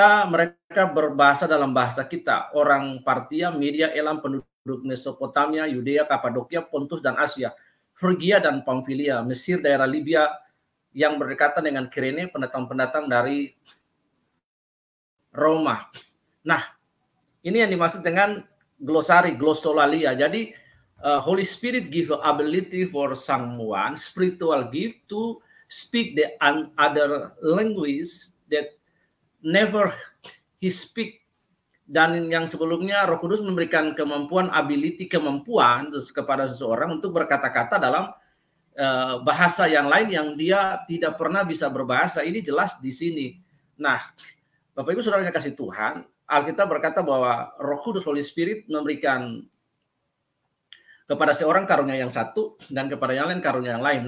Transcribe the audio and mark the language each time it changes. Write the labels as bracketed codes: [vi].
[id] Mereka berbahasa dalam bahasa kita, orang Partia, Media, Elam, penduduk Mesopotamia, Yudea, Kapadokia, Pontus dan Asia, Frigia dan Pamfilia, Mesir, daerah Libya yang berdekatan dengan Kirene, pendatang-pendatang dari Roma. Nah, ini yang dimaksud dengan glossolalia. [en] Jadi Holy Spirit give ability for someone, spiritual gift to speak the other language that never he speak. [id] Dan yang sebelumnya Roh Kudus memberikan kemampuan terus kepada seseorang untuk berkata-kata dalam bahasa yang lain yang dia tidak pernah bisa berbahasa. Ini jelas di sini. Nah, Bapak Ibu Saudara yang kasih Tuhan, Alkitab berkata bahwa Roh Kudus, Holy Spirit memberikan kepada seorang karunia yang satu dan kepada yang lain karunia yang lain.